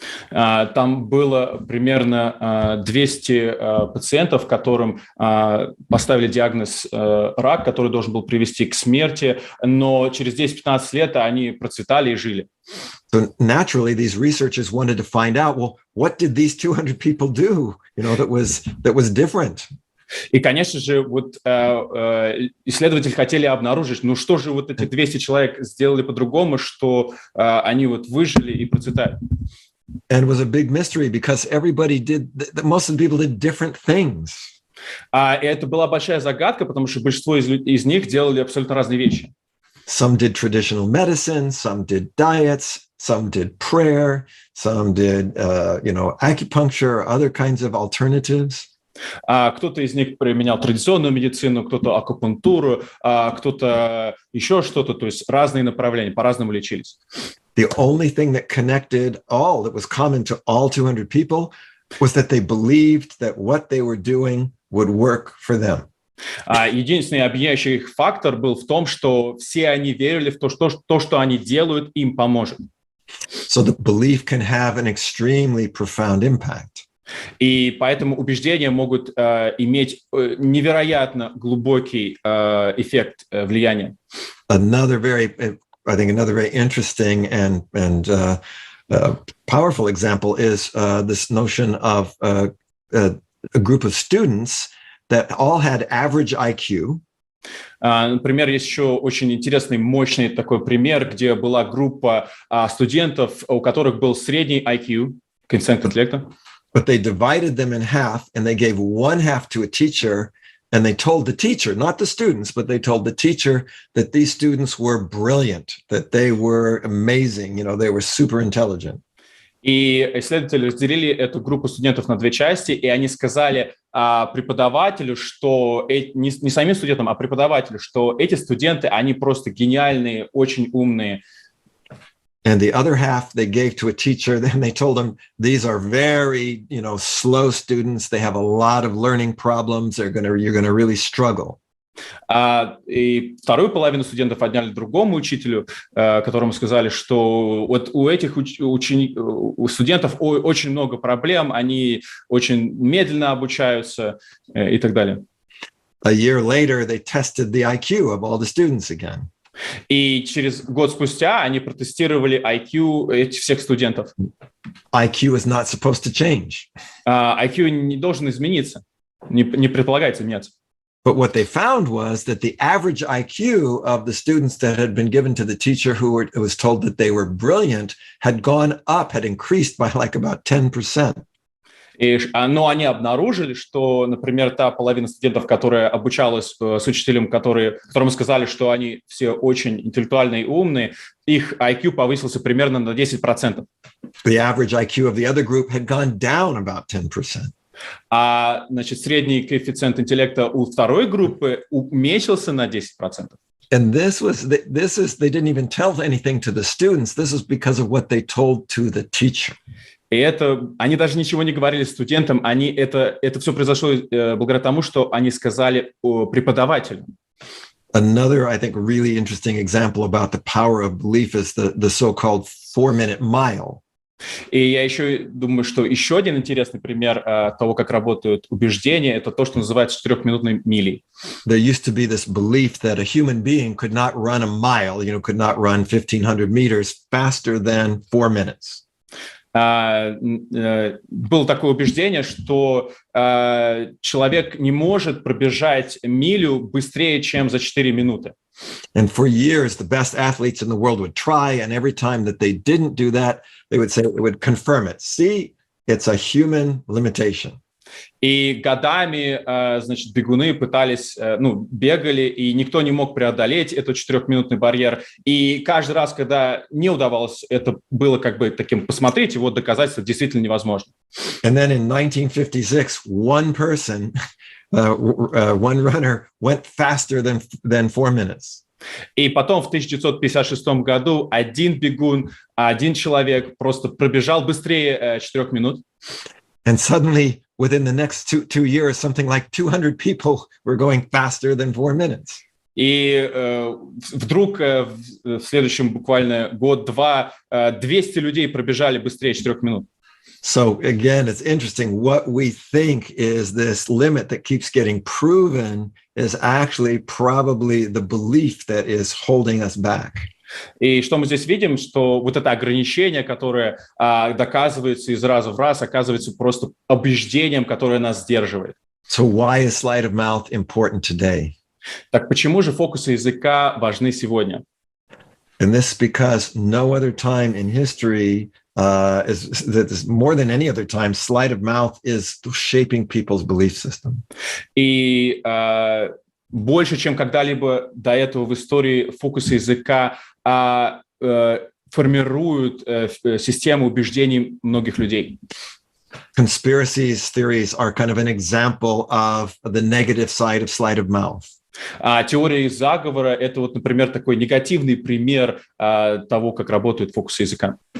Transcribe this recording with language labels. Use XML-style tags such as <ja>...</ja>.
<ru>Там было примерно 200 пациентов, которым поставили диагноз рак, который должен был привести к смерти, но через 10-15 лет они процветали и жили.</ru> <en>So naturally, these researchers wanted to find out, well, what did these 200 people do, that was different?</en> <ru>И, конечно же, вот исследователи хотели обнаружить, ну что же вот эти 200 человек сделали по-другому, что они вот выжили и процветают.</ru> <en>And it was a big mystery because most of the people did different things.</en> <ru>И это была большая загадка, потому что большинство из них делали абсолютно разные вещи.</ru> <en>Some did traditional medicine, some did diets, some did prayer, some did, acupuncture, other kinds of alternatives.</en> <ru>Кто-то из них применял традиционную медицину, кто-то акупунктуру, кто-то еще что-то, то есть разные направления, по-разному лечились.</ru> <en>The only thing that connected all, that was common to all 200 people, was that they believed that what they were doing would work for them.</en> <ru>Единственный объединяющий их фактор был в том, что все они верили в то, что они делают, им поможет.</ru> <en>So the belief can have an extremely profound impact.</en> <ru>И поэтому убеждения могут иметь невероятно глубокий эффект влияния.</ru> <en>Another very interesting and powerful example is this notion of a group of students that all had average IQ.</en> <ru>Например, есть еще очень интересный, мощный такой пример, где была группа студентов, у которых был средний IQ, коэффициент интеллекта.</ru> <en>But they divided them in half, and they gave one half to a teacher, and they told the teacher, not the students, but they told the teacher that these students were brilliant, that they were amazing, they were super intelligent.</en> <ru>И исследователи разделили эту группу студентов на две части, и они сказали преподавателю, что не самим студентам, а преподавателю, что эти студенты, они просто гениальные, очень умные.</ru> <en>And the other half they gave to a teacher. Then they told them these are very, slow students. They have a lot of learning problems. You're going to really struggle.</en> <ru>И вторую половину студентов отняли другому учителю, которому сказали, что вот у этих у студентов очень много проблем, они очень медленно обучаются и так далее.</ru> <en>A year later, they tested the IQ of all the students again.</en> <ru>И через год спустя они протестировали IQ этих всех студентов.</ru> <en>IQ is not supposed to change.</en> <ru>IQ не должен измениться, не предполагается меняться.</ru> <en>But what they found was that the average IQ of the students that had been given to the teacher who was told that they were brilliant had gone up, had increased by like about 10%.</en> <ru>Но они обнаружили, что, например, та половина студентов, которая обучалась с учителем, которому сказали, что они все очень интеллектуальные и умные, их IQ повысился примерно на 10%.</ru> <en>The average IQ of the other group had gone down about 10%.</en> <ru>Средний коэффициент интеллекта у второй группы уменьшился на 10%.</ru> <en>And they didn't even tell anything to the students. This is because of what they told to the teacher.</en> <ru>И они даже ничего не говорили студентам, это все произошло благодаря тому, что они сказали преподавателю.</ru> <en>Another, I think, really interesting example about the power of belief is the so-called 4-minute mile.</en> <ru>И я еще думаю, что еще один интересный пример того, как работают убеждения, это то, что называется 4-минутной милей.</ru> <en>There used to be this belief that a human being could not run a mile, could not run 1,500 meters faster than 4 minutes.</en> <ru>Было такое убеждение, что человек не может пробежать милю быстрее, чем за 4 минуты.</ru> <en>And for years, the best athletes in the world would try, and every time that they didn't do that, they would confirm it. See, it's a human limitation.</en> <ru>И годами, бегуны пытались, бегали, и никто не мог преодолеть этот 4-минутный барьер. И каждый раз, когда не удавалось, это было как бы таким, посмотрите, вот доказательство действительно невозможно.</ru> <en>And then in 1956, one runner went faster than 4 minutes.</en> <ru>И потом в 1956 году один бегун, один человек просто пробежал быстрее 4 минут.</ru> <en>And suddenly within the next two years, something like 200 people were going faster than 4 minutes.</en> <ru>И вдруг в следующем буквально год-два 200 людей пробежали быстрее 4 минут.</ru> <en>So again, it's interesting. What we think is this limit that keeps getting proven is actually probably the belief that is holding us back.</en> <ru>И что мы здесь видим, что вот это ограничение, которое доказывается из раза в раз, оказывается просто убеждением, которое нас сдерживает.</ru> <en>So why is sleight of mouth important today?</en> <ru>Так почему же фокусы языка важны сегодня?</ru> <en>And this is because no other time in history is more than any other time, sleight of mouth is shaping people's belief system.</en> <ru>И больше, чем когда-либо до этого в истории фокусы языка формируют систему убеждений многих людей.</ru> <en>Conspiracies theories are kind of an example of the negative side of sleight of mouth.</en> <ru>Теория заговора – это вот, например, такой негативный пример того, как работают фокусы языка.</ru>